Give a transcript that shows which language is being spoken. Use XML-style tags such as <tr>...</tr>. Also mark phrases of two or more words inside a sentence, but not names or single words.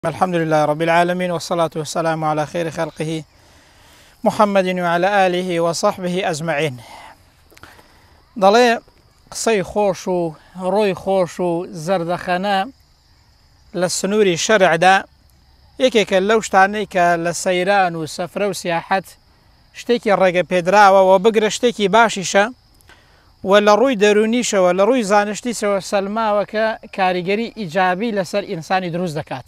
<ar>الحمد لله رب العالمين والصلاة والسلام على خير خلقه محمد وعلى آله وصحبه أجمعين.</ar> <ckb>دەڵێ قسەی خۆش و ڕۆی خۆش و زەردەخەنە لە سنووری شەرعدا یەکێکە لەو شتانەی کە لە سەیران و سەفرە و سیاحەت شتێکی ڕێگە پێدراوە و بگرە شتێکی باشیشە و لە ڕووی دەرونیشەوە لە ڕووی زانشتیشەوە سەلماوە کە کاریگەری ئیجابی لەسەر ئینسانی دروست دەکات.</ckb>